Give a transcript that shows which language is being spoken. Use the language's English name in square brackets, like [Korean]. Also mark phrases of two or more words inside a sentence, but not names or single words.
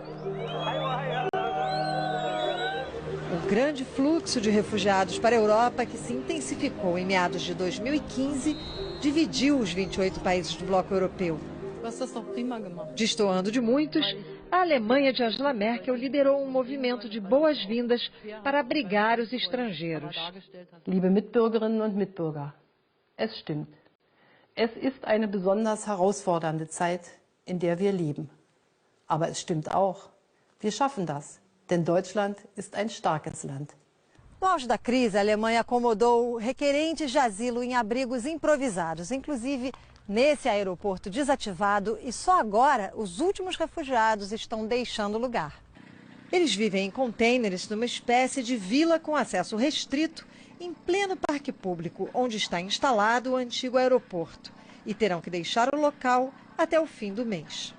[Portuguese] O grande fluxo de refugiados para a Europa, que se intensificou em meados de 2015, dividiu os 28 países do bloco europeu. Destoando de muitos, a Alemanha de Angela Merkel liderou um movimento de boas-vindas para abrigar os estrangeiros. [German] Liebe Mitbürgerinnen und Mitbürger, es stimmt. Es ist eine besonders herausfordernde Zeit, in der wir leben. Aber es stimmt auch, wir schaffen das, denn Deutschland ist ein starkes Land. [Portuguese] No auge da crise, a Alemanha acomodou requerentes de asilo em abrigos improvisados, inclusive nesse aeroporto desativado, e só agora os últimos refugiados estão deixando o lugar. Eles vivem em contêineres numa espécie de vila com acesso restrito em pleno parque público, onde está instalado o antigo aeroporto, e terão que deixar o local até o fim do mês.